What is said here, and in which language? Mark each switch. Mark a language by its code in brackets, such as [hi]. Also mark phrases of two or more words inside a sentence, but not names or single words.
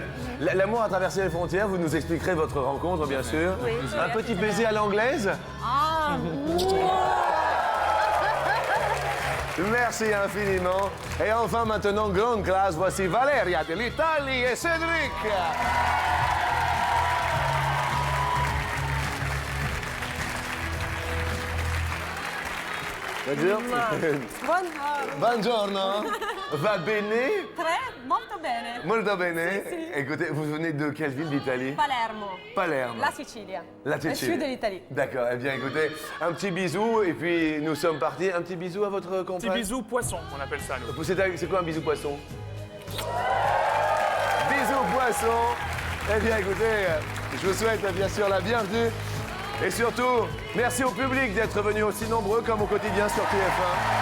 [fr] L'amour a traversé les frontières, vous nous expliquerez votre rencontre, bien sûr. Oui. Un petit baiser à l'anglaise? Ah. Merci infiniment. Et enfin, maintenant, grande classe, voici Valeria de l'Italie et Cédric. [it] Buongiorno. Va bene? Molto bene. Molto bene. Sì, sì. [fr] Écoutez, vous venez de quelle ville d'Italie? Palermo. Palerme. [it] La Sicilia. [fr] La Le Sicilie. sud de l'Italie. D'accord. Eh bien, écoutez, un petit bisou et puis nous sommes partis. Un petit bisou à votre compagne. Petit bisou poisson, on appelle ça, nous. C'est quoi un bisou poisson? Bisous poisson. Eh bien, écoutez, je vous souhaite bien sûr la bienvenue. Et surtout, merci au public d'être venu aussi nombreux comme au quotidien sur TF1.